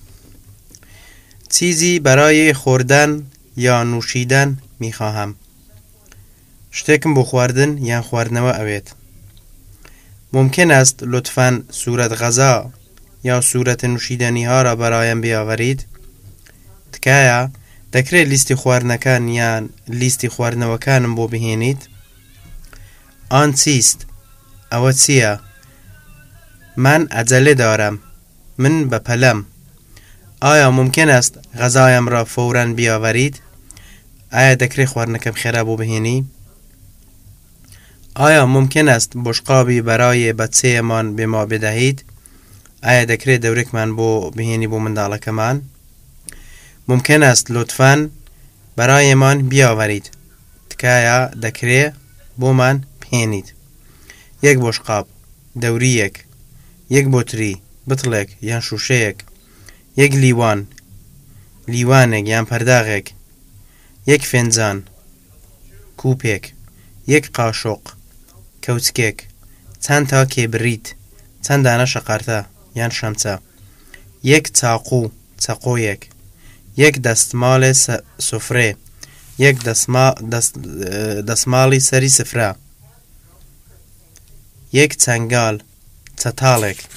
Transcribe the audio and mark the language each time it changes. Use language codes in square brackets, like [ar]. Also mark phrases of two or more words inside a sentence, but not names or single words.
[fa] چیزی برای خوردن یا نوشیدن می خواهم. [ckb] شتکم بخوردن یا خواردنوا اوید. [fa] ممکن است لطفاً صورت غذا یا صورت نوشیدنی ها را برایم بیاورید؟ [ckb] تکایە دەکرێت لیستی خواردنەکان یان لیستی خواردنەوەکانم بۆ بهێنیت؟ [fa] آن چیست؟ [ckb] ئەوە چییە؟ [fa] من عجله دارم. [ckb] من بەپەلەم. [fa] آیا ممکن است غذایم را فوراً بیاورید؟ [ckb] آیا دەکرێت خواردنەکەم خێرا بۆ بهێنی؟ [fa] آیا ممکن است بشقابی برای بچه‌مان به ما بدهید؟ [ckb] آیا دەکرێت دەورێکمان بۆ بهێنی بۆ منداڵەکەمان؟ [fa] ممکن است لطفاً برایمان بیاورید. [ckb] تکایە دەکرێت بۆمان بهێنیت. یەک بشقاب، دەوریەک، یەک بۆتری، بتڵێک یان شوشەیەک، یەک لیوان، لیوانێک یان پەرداغێک، یەک فێنجان، کوپێک، یەک قاشق، کەوچکێک، چەند تا کێبریت، چەند دانە شەقارتە یان شەمچە، یەک چاقو، چەقۆیەک، یەک دەستماڵی سفرێ، یەک دەستماڵی سەری سفرە، یەک چەنگال، چەتاڵێک.